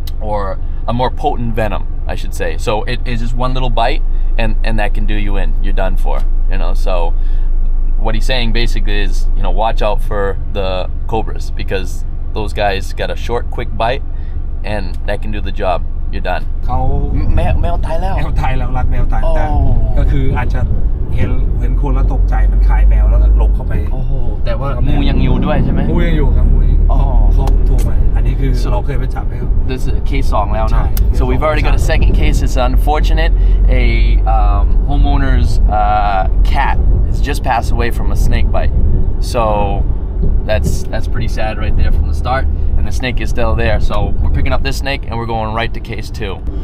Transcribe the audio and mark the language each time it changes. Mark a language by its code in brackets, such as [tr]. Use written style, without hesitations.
[en] or a more potent venom I should say so it is just one little bite and that can do you in you're done for so what he's saying basically is watch out for the cobras because those guys got a short quick bite and that can do the job you're done [th] เขา แมวตายแล้ว รักแมวตายแต่ก็คืออาจจะเห็นคนแล้วตกใจมันคายแมวแล้วก็หลบเข้าไป แต่ว่างูยังอยู่ด้วยใช่ไหม งูยังอยู่ครับงูเขาถูกไหมอันนี้คือเราเคยไปจับให้เขา [en] This is case 2 [th] แล้วนะ [en] so we've already got a second case it's unfortunate a homeowner's cat has just passed away from a snake bite so that's pretty sad right there from the start and the snake is still there so we're picking up this snake and we're going right to case 2